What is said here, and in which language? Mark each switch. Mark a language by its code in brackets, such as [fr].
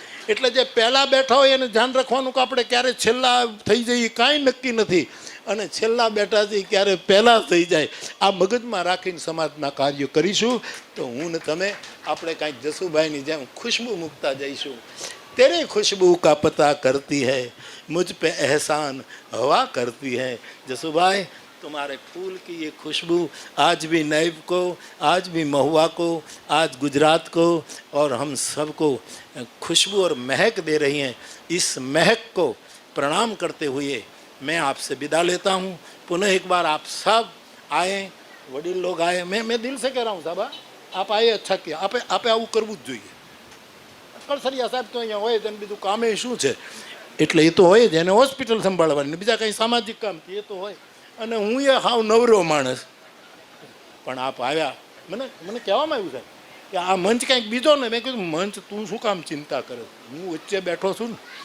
[gu] એટલે જે પહેલાં બેઠા હોય એને ધ્યાન રાખવાનું કે આપણે ક્યારે છેલ્લા થઈ જઈએ કાંઈ નક્કી નથી, અને છેલ્લા બેઠા છીએ ક્યારે પહેલાં થઈ જાય આ મગજમાં રાખીને સમાજના કાર્યો કરીશું તો હું ને તમે આપણે કાંઈક જસુભાઈની જેમ ખુશ્બુ મૂકતા જઈશું. [hi] તેરી खुशबू का पता करती है, मुझ पे एहसान हवा करती है. जसुभाई, तुम्हारे फूल की ये खुशबू आज भी नैब को, आज भी महुआ को, आज गुजरात को और हम सबको खुशबू और महक दे रही हैं. इस महक को प्रणाम करते हुए मैं आपसे विदा लेता हूँ. पुनः एक बार आप सब आए, वडील लोग आए. मैं दिल से कह रहा हूँ साहब, आप आए अच्छा किया. [gu] आपे આવું કરવું જ જોઈએ. કળસરિયા સાહેબ તો અહીંયા હોય તેને બીજું કામે શું છે, એટલે એ તો હોય જ, એને હોસ્પિટલ સંભાળવાની, બીજા કંઈ સામાજિક કામ એ તો હોય. અને હું એ હાવ નવરો માણસ, પણ આપ આવ્યા. મને કહેવામાં આવ્યું સાહેબ કે આ મંચ કંઈક બીજો ને. મેં કીધું મંચ તું શું કામ ચિંતા કરે, હું વચ્ચે બેઠો છું ને.